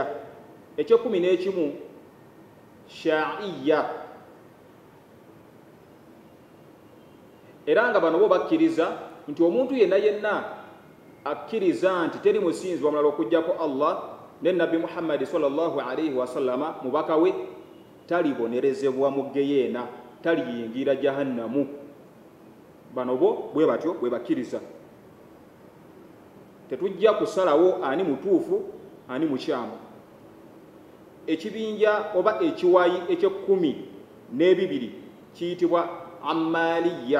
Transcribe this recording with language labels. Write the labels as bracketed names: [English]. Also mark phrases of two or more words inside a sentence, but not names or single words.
[Ganda] Eky'ekkumi n'ekimu Sha'iya, era nga bano bo bakkiriza nti omuntu yenna akkiriza nti teri musinzibwa mulala okuggyako Allah ne Nabbi Muhammadi [Arabic] صلى الله عليه وسلم [Ganda] mubaka we, talibonerezebwa mu geyeena, taliyingira jahannamu. Bano bo bwe batyo bwe bakkiriza. Tetujja kusalawo ani mutuufu ani mukyamu. Ekibinja oba ekiwayi eky'ekkumi n'ebibiri kiyitibwa Ammaliya.